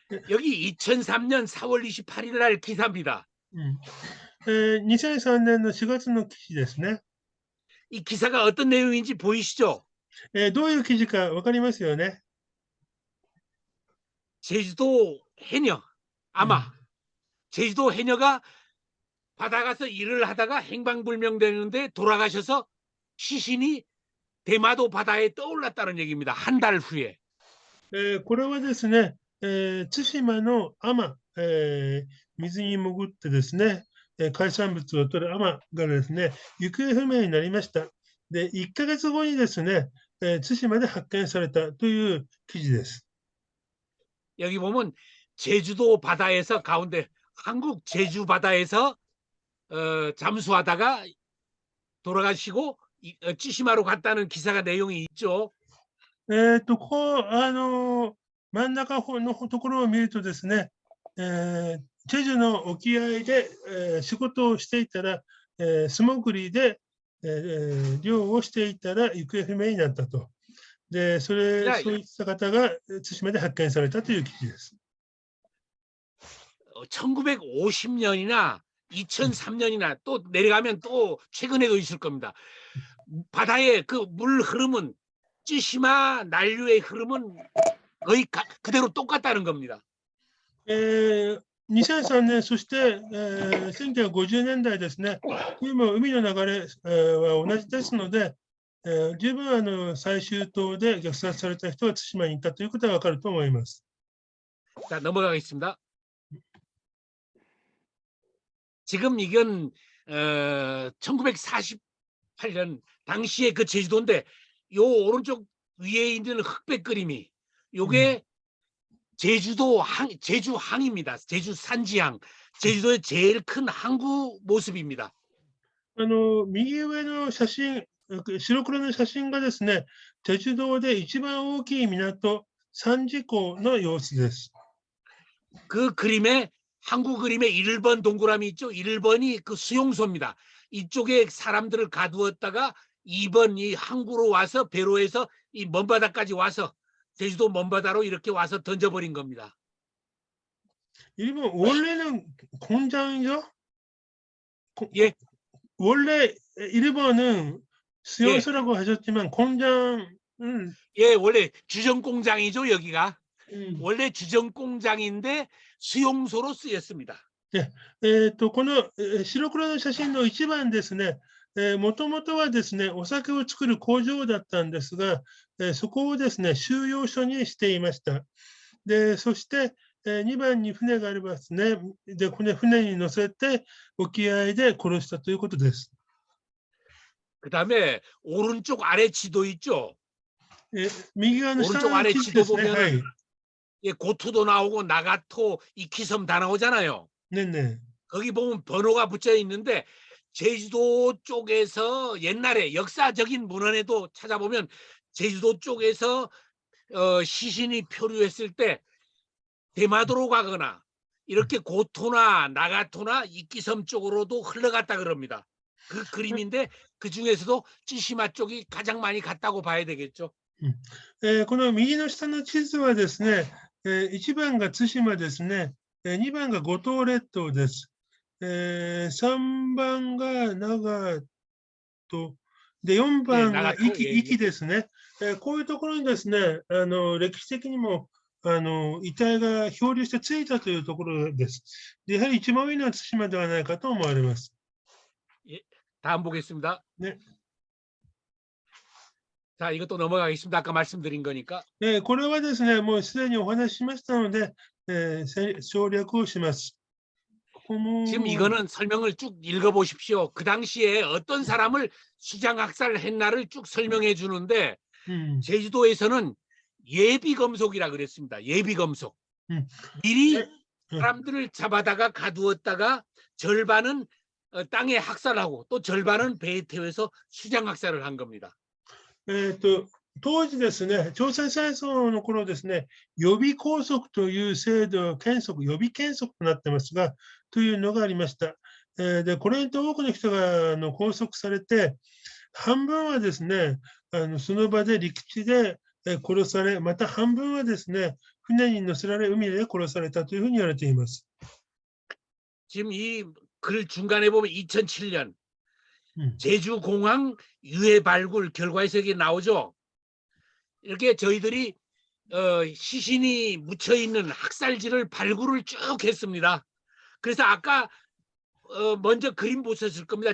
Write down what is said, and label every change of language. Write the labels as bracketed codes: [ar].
[ko] 여기 2003년 4월 28일 날 기사입니다. [ja] 2003年の4月の記事ですね。 [ko] 이 기사가 어떤 내용인지 보이시죠? [ja] どういう記事かわかりますよね。 [ko] 제주도 해녀, 아마 제주도 해녀가 바다 가서 일을 하다가 행방불명되는데 돌아가셔서 시신이 대마도 바다에 떠올랐다는 얘기입니다. 한 달 후에. [ja] これはですね、対馬の海水に潜ってですね、海産物を取る海がですね、行方不明になりました。で、1ヶ月後にですね、対馬で発見されたという記事です。 [ko] 여기 보면 제주도 바다에서 가운데 한국 제주 바다에서 잠수하다가 돌아가시고 찌시마로 갔다는 기사가 내용이 있죠. [ja] ここ、真ん中のところを見るとですね、チェジュの沖合で、仕事をしていたら、素潜りで、漁をしていたら行方不明になったと。で、そういった方が対馬で発見されたという記事です。 [ko] 1950년이나 2003년이나 또 내려가면 또 최근에도 있을 겁니다. 바다의 그 물 흐름은 찌시마 난류의 흐름은 거의 그대로 똑같다는 겁니다. [ja] 2003年、そして、1950年代ですね、今、海の流れ、は同じですので、十分最終島で虐殺された人は対馬に行ったということがわかると思います。 [ko] 자, 넘어가겠습니다. 지금 이건 1948년 당시의 그 제주도인데 요 오른쪽 위에 있는 흑백 그림이 요게 제주도 제주 항입니다. 제주 산지항. 제주도의 제일 큰 항구 모습입니다. [ja] 右上の写真、白黒の写真がですね、チェジュ島で一番大きい港、三次港の様子です。 [ko] 그 그림에 항구 그림에 1번 동그라미 있죠. 1번이 그 수용소입니다. 이쪽에 사람들을 가두었다가 2번 이 항구로 와서 배로해서 이 먼바다까지 와서 제주도 먼바다로 이렇게 와서 던져버린 겁니다. 1번 원래는 공장이죠? 예. 원래 1번은 수용소라고 하셨지만 공장은 예, 원래 주정 공장이죠, 여기가. 원래 주정 공장인데 수용소로 쓰였습니다. [ja] この白黒の写真の1番ですね、もともとはですね、お酒を作る工場だったんですが、そこをですね、収容所にしていました。で、そして、2番に船がありますね。で、この船に乗せて沖合で殺したということです。 그다음에 오른쪽 아래 지도 있죠. 右側の下の地図ですね。はい。 [ko] 예, 고투도 나오고 나가토, 이키섬 다 나오잖아요. 네네. 거기 보면 번호가 붙여 있는데 제주도 쪽에서 옛날에 역사적인 문헌에도 찾아보면 제주도 쪽에서 시신이 표류했을 때 대마도로 가거나 이렇게 고토나 나가토나 이키섬 쪽으로도 흘러갔다 그럽니다. 그 그림인데 그 중에서도 찌시마 쪽이 가장 많이 갔다고 봐야 되겠죠. [ja] この右の下の地図はですね、1番が対馬ですね、2番が五島列島です。 3番が長門で、4番が壱岐ですね。こういうところにですね、歴史的にも遺体が漂流してついたというところです。でやはり一番上の対馬ではないかと思われます。 [ko] 예, 다음 보겠습니다. 네. 자, 이것도 넘어가겠습니다. 아까 말씀드린 거니까. [ja] これはですね、もうすでにお話ししましたので、省略をします。 [ko] 지금 이거는 설명을 쭉 읽어보십시오. 그 당시에 어떤 사람을 수장학살했나를 쭉 설명해 주는데 제주도에서는 예비검속이라 그랬습니다. 예비검속. 미리 사람들을 잡아다가 가두었다가 절반은 땅에 학살하고 또 절반은 배에 태워서 수장학살을 한 겁니다. [ja] 当時ですね、朝鮮戦争の頃ですね、予備拘束という制度、予備検束となってますが、というのがありました。で、これに多くの人が拘束されて、半分はですね、その場で陸地で殺され、また半分はですね、船に乗せられ、海で殺されたというふうに言われています。 [ko] 지금 이 글 중간에 보면 2007년 제주공항 유해 발굴 결과에서 이게 나오죠. 이렇게 저희들이 시신이 묻혀 있는 학살지를 발굴을 쭉 했습니다. 그래서 아까 먼저 그림 보셨을 겁니다.